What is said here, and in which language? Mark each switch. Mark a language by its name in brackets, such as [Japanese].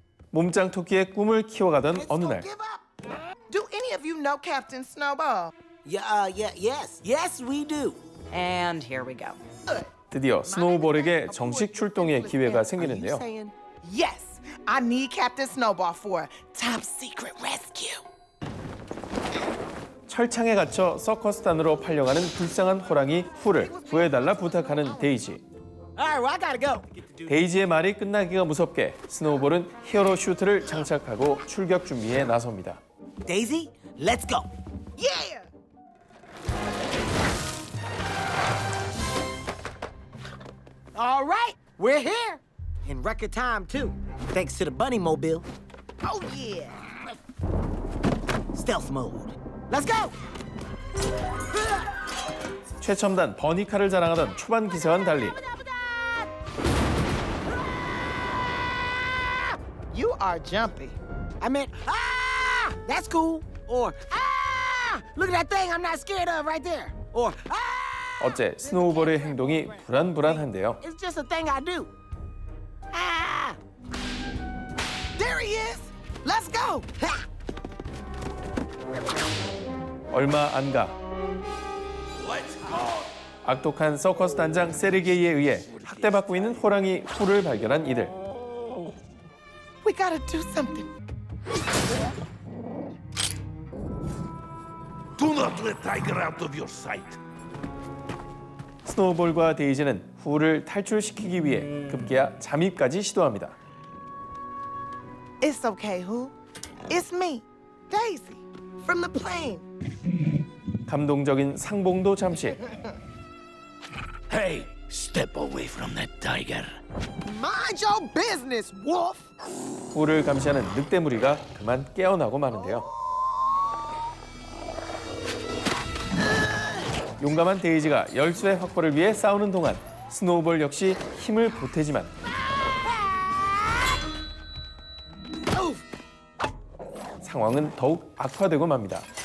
[Korean] 몸짱 토끼의 꿈을 키워가던 어느 날 [English] Do any of you know Captain Snowball? Yes, we do. And here we go. [Korean] 드디어 스노우볼에게 정식 출동의 기회가 생기는데요. [English] Yes, I need Captain Snowball for top secret rescue. [Korean] 철창에 갇혀 서커스단으로 팔려가는 불쌍한 호랑이 후를 구해달라 부탁하는 데이지. [English] All right, well, I gotta go. [Korean] 데이지의 말이 끝나기가 무섭게 스노우볼은 히어로 슈트를 장착하고 출격 준비에 나섭니다. [English] Daisy, let's go. Yeah. All right, we're here. In record time, too. Thanks to the Bunny Mobile. Oh, yeah. Stealth mode. Let's go. [Korean] 최첨단 버니카를 자랑하던 초반 기사와는 달리 [English] You are jumpy. I meant, that's cool. Or, look at that thing I'm not scared of right there. Or, [Korean] 어째 스노우볼의 행동이 불안불안한데요. [English] it's just a thing I do. There he is. Let's go. [Korean] 얼마 안 가. 악독한 서커스 단장 세르게이에 의해 학대받고 있는 호랑이 후를 발견한 이들. [English] We gotta do something. Do not let Tiger out of your sight. [Korean] 스노우볼과 데이지는 후를 탈출시키기 위해 급기야 잠입까지 시도합니다. [English] It's okay, who? It's me, Daisy, from the plane. [Korean] 감동적인 상봉도 잠시. [English] Hey, step away from that tiger. Mind your business, wolf. [Korean] 후를 감시하는 늑대 무리가 그만 깨어나고 마는데요. 용감한 데이지가 열쇠 확보를 위해 싸우는 동안 스노우볼 역시 힘을 보태지만 상황은 더욱 악화되고 맙니다.